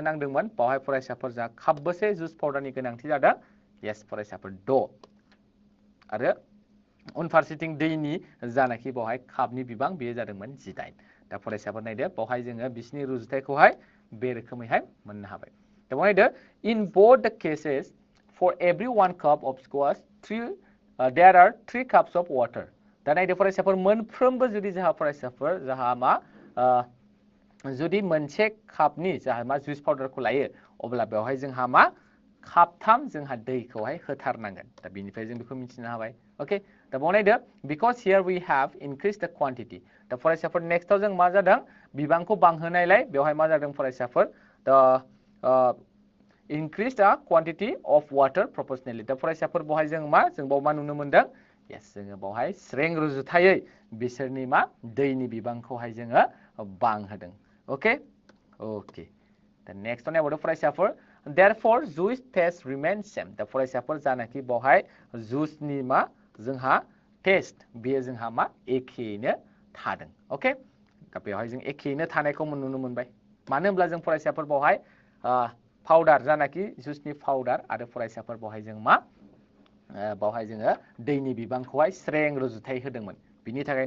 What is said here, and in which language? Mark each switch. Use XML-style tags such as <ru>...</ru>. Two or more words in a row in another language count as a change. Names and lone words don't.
<brx>नांदोंमोन बावहाय फरायसाफोर जोंहा कापबेसे जुस पाउडारनि गोनांथि जादों yes फरायसाफोर 6 आरो उनफारसेथिं दैनि जानाखि बावहाय कापनि बिबां बेयो जादोंमोन 18 दा फरायसाफोर नायदो बावहाय जोङो बिसिनि रुजुथायखौहाय बे रोखोमैहाय मोननो हाबाय दा नायदो</brx> <en>in both the cases for every 1 cup of squash there are 3 cups of water</en> <brx>दा नायदो फरायसाफोर मोनफ्रोमबो जुदि जोंहा फरायसाफोर जोंहा मा जुदि मोनसे कापनि जोंहा मा जुस पाउडारखौ लायो अब्ला बेवहाय जोंहा मा कापथाम जोंहा दैखौहाय होथारनांगोन दा बेनिफ्राय जों बेखौ मिथिनो हाबाय ओके दा बनायदो</brx> <en>because here we have increased the quantity</en> <brx>दा फरायसाफोर नेक्स्टआव जों मा जादों बिबांखौ बांहोनायलाय बेवहाय मा जादों फरायसाफोर दा</brx> <en>increase the quantity of water proportionally</en> <brx>दा फरायसाफोर बहाय जों बाव मा नुनो मोनदों yes जोङो बावहाय स्रें रुजुथायै बिसोरनि मा दैनि बिबांखौहाय जोङो बांहोदों</brx> <en>okay okay</en> <brx>दा नेक्स्टआव नायबावदो फरायसाफोर</brx> <en>therefore juice taste remains same</en> <brx>दा फरायसाफोर जानाखि बावहाय जुसनि मा जोंहा टेस्ट बेयो जोंहा मा एखेयैनो थादों ओके दा बेवहाय जों एखेयैनो थानायखौ नुनो मोनबाय मानो होनब्ला जों फरायसाफोर बावहाय पाउडार जानाखि जुसनि पाउडार आरो फरायसाफोर बावहाय जों मा बावहाय जोङो दैनि बिबांखौहाय स्रें रुजुथाय होदोंमोन बिनि थाखायनो</brx>